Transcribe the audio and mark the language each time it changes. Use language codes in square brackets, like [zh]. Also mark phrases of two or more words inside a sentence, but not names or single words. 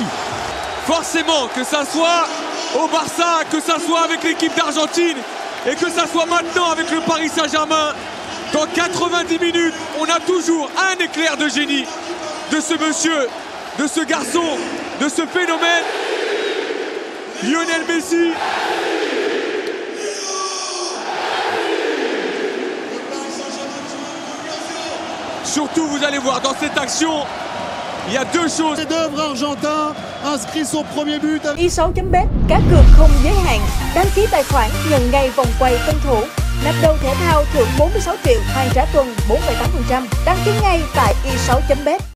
[fr] Forcément, que ça soit au Barça, que ça soit avec l'équipe d'Argentine et que ça soit maintenant avec le Paris Saint-Germain, dans 90 minutes, on a toujours un éclair de génie de ce monsieur, de ce garçon, de ce phénomène, Lionel Messi. Surtout, vous allez voir, dans cette action, il y a deux choses. Chef-d'œuvre argentin inscrit son premier but. [vi] Y6.bet, cá cược không giới hạn. Đăng ký tài khoản nhận ngay vòng quay tân thủ. Nạp đầu thể thao thưởng 46 triệu, hoàn trả tuần 4,8%. Đăng ký ngay tại Y6.bet.